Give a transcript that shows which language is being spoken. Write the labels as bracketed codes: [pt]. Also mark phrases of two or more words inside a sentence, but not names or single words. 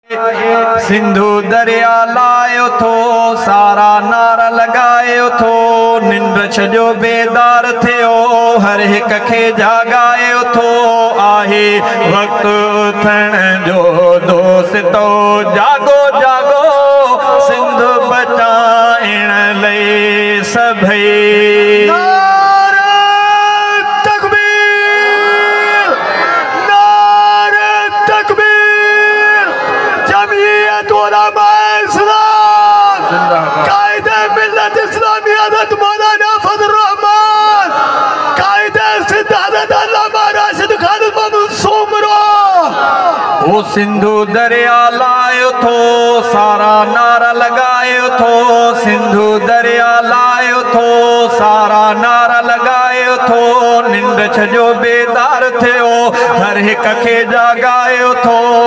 [sd] سنڌو دريا لائي اٿو، سارا نعرا لڳائي اٿو، ننڊ ڇڏيو بيدار ٿيو، هر هڪ کي جاڳائي اٿو، آهي وقت اٿڻ جو دوستو، جاڳو، جاڳو، سنڌ بچائڻ لاءِ سڀئي. [ur] نعرہ تکبیر! نعرہ تکبیر! جمعیت علماء اسلام! زندہ باد. قائد ملت اسلامی حضرت مولانا فضل الرحمان! قائد سندھ حضرت علامہ راشد خالد محمد سومرو! [sd] او سنڌو دريا لائي اٿو، سارا نعرا لڳائي اٿو، سنڌو دريا لائي اٿو، سارا نعرا لڳائي اٿو، ننڊ ڇڏيو بيدار ٿيو، هر هڪ کي جاڳائي اٿو،